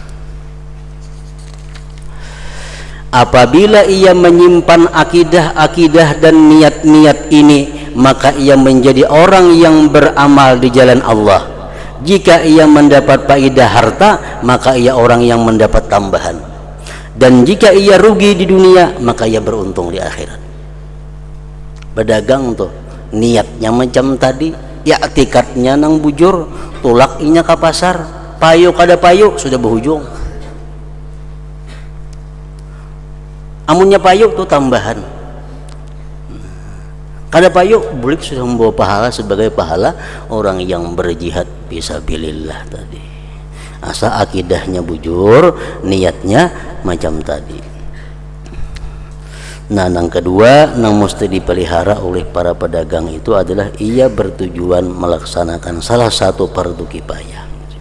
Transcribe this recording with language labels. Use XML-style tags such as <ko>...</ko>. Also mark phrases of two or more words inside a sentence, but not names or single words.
<id>Apabila ia menyimpan akidah-akidah dan niat-niat ini, maka ia menjadi orang yang beramal di jalan Allah. Jika ia mendapat faedah harta, maka ia orang yang mendapat tambahan. Dan jika ia rugi di dunia, maka ia beruntung di akhirat.</id> <bjn>Berdagang tuh niatnya macam tadi, ya tikatnya nang bujur, tulak inya ke pasar, payu kada payu sudah berujung. Amunnya payu tuh tambahan, kada payu bulik sudah membawa pahala sebagai pahala orang yang berjihad fisabilillah tadi. Asa akidahnya bujur, niatnya macam tadi.</bjn> <id>Nah, yang kedua yang mesti dipelihara oleh para pedagang itu adalah ia bertujuan melaksanakan salah satu fardu kifayah.</id>